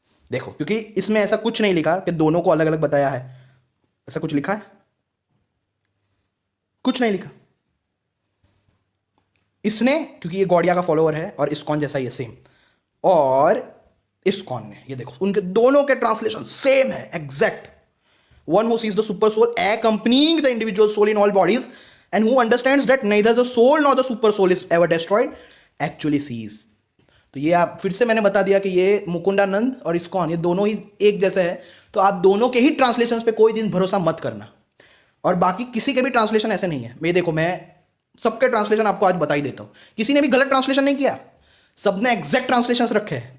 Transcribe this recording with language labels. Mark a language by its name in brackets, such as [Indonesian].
[Hindi] देखो, क्योंकि इसमें ऐसा कुछ नहीं लिखा कि दोनों को अलग अलग बताया है। ऐसा कुछ लिखा है? कुछ नहीं लिखा। इसने, क्योंकि ये गौड़िया का फॉलोअर है और इस्कॉन जैसा ही है सेम, और इस्कॉन ने, ये देखो उनके दोनों के ट्रांसलेशन सेम है exact. [English] One who sees the super soul accompanying the individual soul in all bodies and who understands that neither the soul nor the super soul is ever destroyed actually sees। [Hindi] तो ये आप फिर से मैंने बता दिया कि ये मुकुंदानंद और इस्कॉन ये दोनों ही एक जैसे है। तो आप दोनों के ही ट्रांसलेशंस पे कोई दिन भरोसा मत करना, और बाकी किसी के भी ट्रांसलेशन ऐसे नहीं है। मैं देखो, मैं सबके ट्रांसलेशन आपको आज बता ही देता हूं, किसी ने भी गलत ट्रांसलेशन नहीं किया, सबने एग्जैक्ट ट्रांसलेशंस रखे हैं।